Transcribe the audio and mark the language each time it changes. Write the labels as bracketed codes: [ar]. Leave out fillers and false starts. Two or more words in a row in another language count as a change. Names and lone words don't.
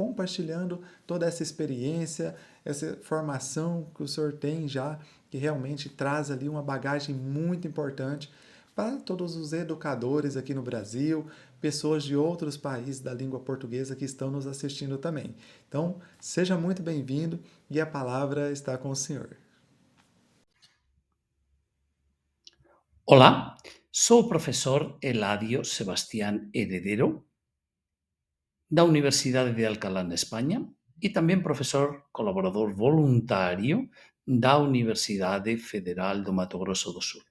[pt] Compartilhando toda essa experiência, essa formação que o senhor tem já, que realmente traz ali uma bagagem muito importante para todos os educadores aqui no Brasil, pessoas de outros países da língua portuguesa que estão nos assistindo também. Então, seja muito bem-vindo e a palavra está com o senhor. [gl] Hola, sou o profesor Eladio Sebastián Heredero, da Universidade de Alcalá, na España, e tamén profesor colaborador voluntario da Universidade Federal do Mato Grosso do Sul.